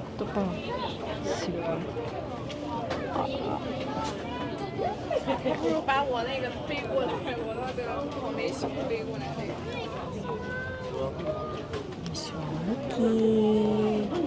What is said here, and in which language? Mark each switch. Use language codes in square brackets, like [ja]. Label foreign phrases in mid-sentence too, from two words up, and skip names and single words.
[tl] ako. Sige. [zh] 不如把我那个飞过来，我那个草莓熊飞过来那个。 Okay.